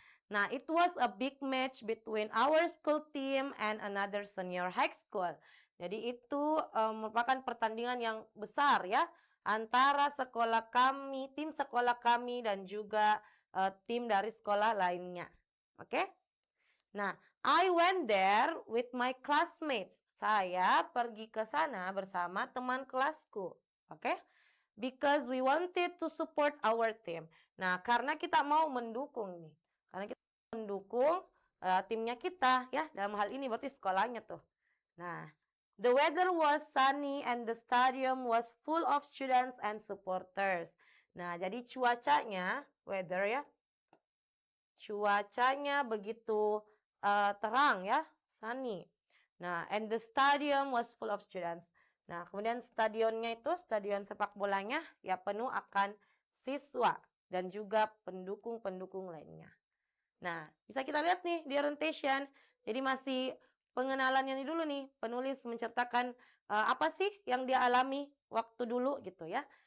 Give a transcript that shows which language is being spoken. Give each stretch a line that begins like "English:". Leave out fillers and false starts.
English: Nah, it was a big match between our school team and another senior high school.
Indonesian: Jadi itu merupakan pertandingan yang besar ya antara sekolah kami, tim sekolah kami dan juga tim dari sekolah lainnya. Oke?
English: Nah, I went there with my classmates.
Indonesian: Saya pergi ke sana bersama teman kelasku. Oke?
English: Because we wanted to support our team.
Indonesian: Nah, karena kita mau mendukung nih. Karena kita mendukung timnya kita ya. Dalam hal ini berarti sekolahnya tuh.
English: Nah, the weather was sunny and the stadium was full of students and supporters.
Indonesian: Nah, jadi cuacanya, weather ya. Cuacanya begitu terang ya, sunny.
English: Nah, and the stadium was full of students.
Indonesian: Nah, kemudian stadionnya itu, stadion sepak bolanya ya penuh akan siswa dan juga pendukung-pendukung lainnya. Nah, bisa kita lihat nih di orientation. Jadi masih pengenalannya nih dulu nih. Penulis menceritakan apa sih yang dia alami waktu dulu gitu ya.